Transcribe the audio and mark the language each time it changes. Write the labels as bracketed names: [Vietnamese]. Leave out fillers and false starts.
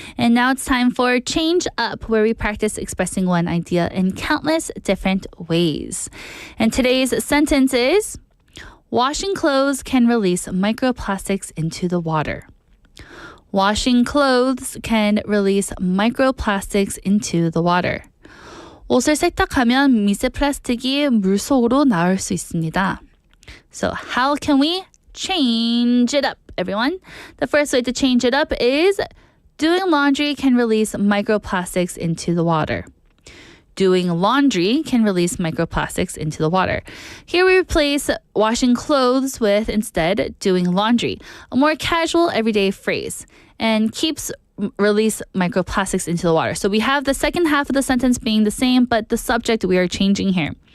[English] And now it's time for Change Up, where we practice expressing one idea in countless different ways. And today's sentence is, washing clothes can release microplastics into the water. Washing clothes can release microplastics into the water. [Korean] 옷을 세탁하면 미세 플라스틱이 물속으로 나올 수 있습니다. [English] So how can we change it up, everyone? The first way to change it up is doing laundry can release microplastics into the water. Doing laundry can release microplastics into the water. Here we replace washing clothes with instead doing laundry, a more casual everyday phrase, and keeps release microplastics into the water. So we have the second half of the sentence being the same, but the subject we are changing here.